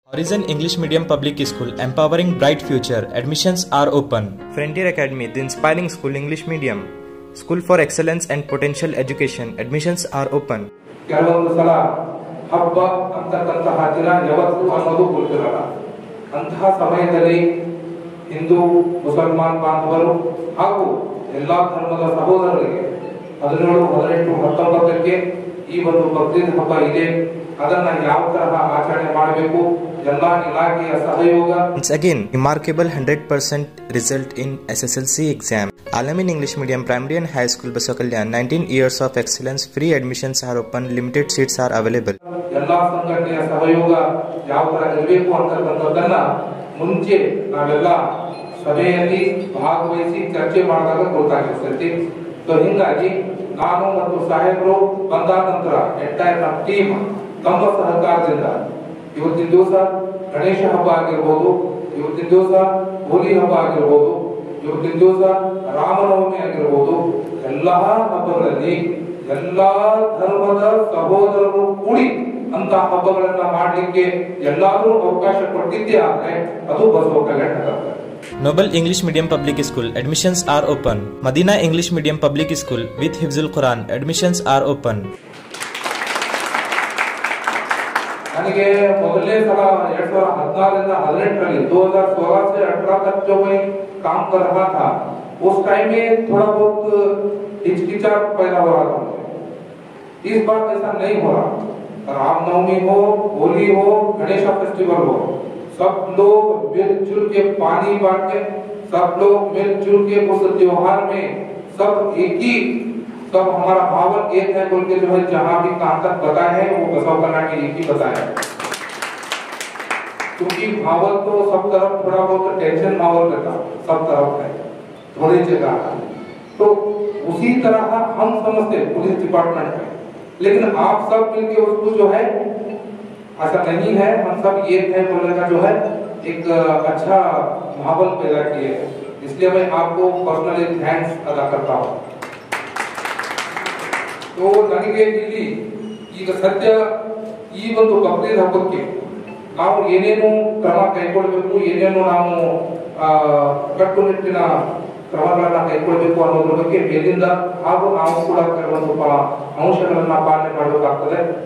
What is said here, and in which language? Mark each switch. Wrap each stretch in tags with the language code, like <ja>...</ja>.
<en>Horizon English Medium Public School, empowering bright future. Admissions are open. Frontier Academy, the inspiring school English medium. School for excellence and potential education. Admissions are open.</en> <kn>ಕೆಲವೊಂದು ಸಲ ಹಬ್ಬ ಅಂತಕ್ಕಂತಹ ದಿನ ಯಾವತ್ತು ಅನ್ನೋದು ಗೊತ್ತಿರಲ್ಲ. ಅಂತಹ ಸಮಯದಲ್ಲಿ ಹಿಂದೂ ಮುಸಲ್ಮಾನ್ ಬಾಂಧವರು ಹಾಗೂ ಎಲ್ಲಾ ಧರ್ಮದ ಸಹೋದರರಿಗೆ 17, 18, 19ಕ್ಕೆ ಈ ಒಂದು ಬಕ್ರೀದ್ ಹಬ್ಬ ಇದೆ. ಅದನ್ನ ಯಾವ ತರಹ ಆಚರಣೆ ಮಾಡಬೇಕು, ಎಲ್ಲಾ ಇಲಾಖೆಯ ಸಹಯೋಗ.</kn> <en>Once again, remarkable 100% result in SSLC exam. Alamin English Medium Primary and High School Basakalyan, 19 years of excellence. Free admissions are open. Limited seats are available.</en> <kn>ಎಲ್ಲಾ ಸಂಘಟನೆಯ ಸಹಯೋಗ ಯಾವ ತರ ಇರಬೇಕು ಅಂತಕ್ಕಂಥದ್ದನ್ನ ಮುಂಚೆ ನಾವೆಲ್ಲ ಸಭೆಯಲ್ಲಿ ಭಾಗವಹಿಸಿ ಚರ್ಚೆ ಮಾಡಿದಾಗ ಗೊತ್ತಾಗಿರ್ತೈತಿ. ಸೊ ಹಿಂಗಾಗಿ ನಾನು ಮತ್ತು ಸಾಹೇಬರು ಬಂದಾದ ನಂತರ ಎಂಟೈರ್ ನಮ್ಮ ಟೀಮ್ ತಮ್ಮ ಸಹಕಾರದಿಂದ ಇವತ್ತಿನ ದಿವಸ ಗಣೇಶ ಹಬ್ಬ ಆಗಿರ್ಬೋದು, ಇವತ್ತಿನ ದಿವಸ ಹೋಲಿ ಹಬ್ಬ ಆಗಿರ್ಬೋದು, ಇವತ್ತಿನ ದಿವಸ ರಾಮನವಮಿ ಆಗಿರ್ಬೋದು, ಎಲ್ಲಾ ಹಬ್ಬಗಳಲ್ಲಿ ಎಲ್ಲಾ ಧರ್ಮದ ಸಹೋದರರು ಕೂಡಿ ಅಂತ ಹಬ್ಬಗಳನ್ನ ಮಾಡಲಿಕ್ಕೆ ಎಲ್ಲಾದ್ರೂ ಅವಕಾಶ ಕೊಟ್ಟಿದ್ದೇ ಆದ್ರೆ ಅದು ಬಸವ ಕಲ್ಯಾಣ ನಗರ.</kn> <en>Noble English Medium Public School, admissions are open. Madina English Medium Public School with Hifzul Quran, admissions are open.</en> <kn>ನನಗೆ ಮೊದಲನೇ ಸಲ</kn> <hi>2014 से 18 2016 से 18 तक जो मैं काम कर रहा था, उस टाइम में थोड़ा बहुत हिचकिचाहट पैदा हो रहा था मुझे. इस बार ऐसा नहीं हो रहा. रामनवमी हो, होली हो, गणेश फेस्टिवल हो, सब लोग मिलजुल के पानी बांटे, सब लोग मिलजुल के उस त्योहार में सब एक ही, सब हमारा भावन एक है बोल के जो है जहाँ भी कहाँ तक बताए हैं वो बसव कल्याण में एक ही बताया है. क्योंकि भावल तो सब तरफ थोड़ा बहुत टेंशन माहौल रहता, सब तरफ है, थोड़ी जगह है. तो उसी तरह हम समझते पुलिस डिपार्टमेंट में, लेकिन आप सब मिलके उसको जो है ऐसा नहीं है, हम सब एक है बोलने का जो है एक अच्छा माहौल पैदा किए हैं. इसलिए मैं आपको पर्सनली थैंक्स अदा करता हूँ. तो</hi> <kn>ನನಗೆ ಇಲ್ಲಿ ಈಗ ಸದ್ಯ ಈ ಒಂದು ಬಕ್ರೀದ್ ಹಬ್ಬಕ್ಕೆ ನಾವು ಏನೇನು ಕ್ರಮ ಕೈಗೊಳ್ಳಬೇಕು, ಏನೇನು ನಾವು ಕಟ್ಟುನಿಟ್ಟಿನ ಕ್ರಮಗಳನ್ನ ಕೈಗೊಳ್ಳಬೇಕು ಅನ್ನೋದ್ರ ಬಗ್ಗೆ ಮೇಲಿಂದ ಹಾಗೂ ನಾವು ಕೂಡ ಕೆಲವೊಂದು ಅಂಶಗಳನ್ನ ಪಾಲನೆ ಮಾಡಬೇಕಾಗ್ತದೆ.</kn>